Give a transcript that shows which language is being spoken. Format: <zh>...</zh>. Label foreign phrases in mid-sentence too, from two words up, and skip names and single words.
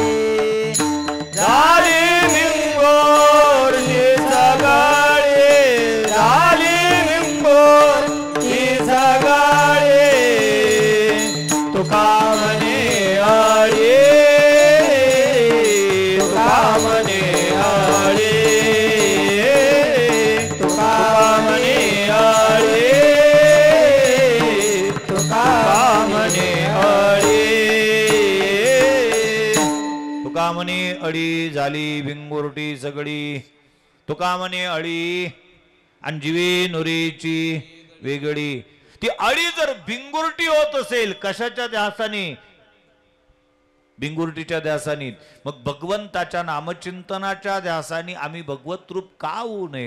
<mr>झाली भिंगुरटी सगाडी, झाली भिंगुरटी सगाडी, तुका म्हणे अळे, तुका म्हणे अळे, तुका म्हणे अळे, तुका म्हणे अळे. तुका म्हणे अळी झाली भिंगुरटी सगळी, तुका म्हणे अळी आणि जीवे नुरीची वेगळी. ती अळी जर भिंगुरटी होत असेल कशाच्या ध्यासाने? भिंगुरटीच्या ध्यासाने. मग भगवंताच्या नामचिंतनाच्या ध्यासाने आम्ही भगवत रूप का होऊ नयेत?</mr>